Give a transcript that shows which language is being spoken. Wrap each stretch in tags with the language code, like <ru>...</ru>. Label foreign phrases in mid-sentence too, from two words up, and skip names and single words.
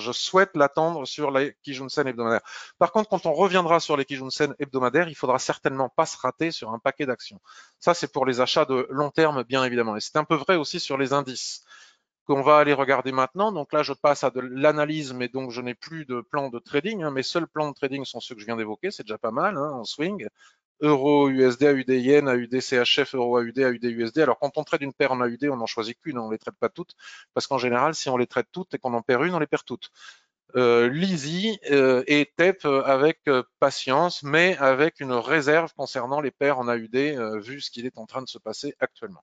<fr>Je souhaite l'attendre sur les Kijun-sen hebdomadaires. Par contre, quand on reviendra sur les Kijun-sen hebdomadaires, il faudra certainement pas se rater sur un paquet d'actions. Ça, c'est pour les achats de long terme, bien évidemment. Et c'est un peu vrai aussi sur les indices qu'on va aller regarder maintenant. Donc là, je passe à de l'analyse, mais donc je n'ai plus de plan de trading. Hein. Mes seuls plans de trading sont ceux que je viens d'évoquer. C'est déjà pas mal hein, en swing. Euro, USD, AUD, Yen, AUD, CHF, Euro, AUD, AUD, USD. Alors, quand on trade une paire en AUD, on n'en choisit qu'une, on ne les traite pas toutes, parce qu'en général, si on les traite toutes et qu'on en perd une, on les perd toutes. L'easy et TEP avec patience, mais avec une réserve concernant les paires en AUD, vu ce qu'il est en train de se passer actuellement.</fr>